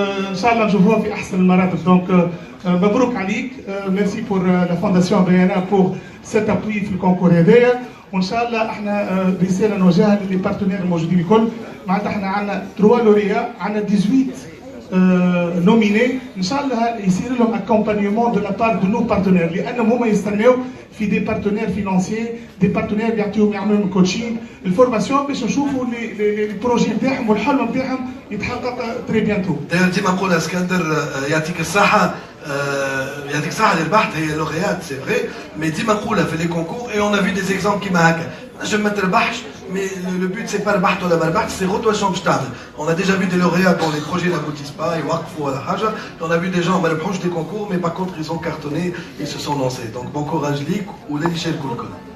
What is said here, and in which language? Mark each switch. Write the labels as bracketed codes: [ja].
[ar] ان شاء الله نشوفوها في احسن المراتب دونك مبروك عليك ميرسي بور لا فونداسيون بيانا بور سيت ابوي في الكونكور هذايا وان شاء الله احنا رساله نوجهها للي بارتنير الموجودين الكل معناتها احنا عندنا 3 لوريا عندنا 18 نوميني ان شاء الله يصير لهم اكومبانيومون دو لا بار دو نو بارتنير لانهم هما يستناو في دي بارتنير فينانسيي دي بارتنير يعطيهم يعملوا لهم كوتشين الفورماسيون باش نشوفوا لي بروجي نتاعهم والحلم نتاعهم يتحقق تري بيانتو. ديما نقول اسكندر يعطيك الصحه يعطيك الصحه اللي ربحت هي لوغيات سي فري مي ديما نقولها في لي كونكور اي اون ا في دي زيكزامبل كيما هكا نجم ما تربحش [fr] mais le but c'est pas [ar] ربحت ولا ما ربحتش c'est غدوه شنو باش تعمل. [fr] On a déjà vu des lauréats dont les projets n'aboutissent pas [ar] يوقفوا ولا حاجه. [fr] On a vu des gens [ar] ما ربحوش [fr] des concours mais par contre ils ont cartonné ils se sont lancés. Donc bon courage [ar] ليك وللي شاركوا الكل.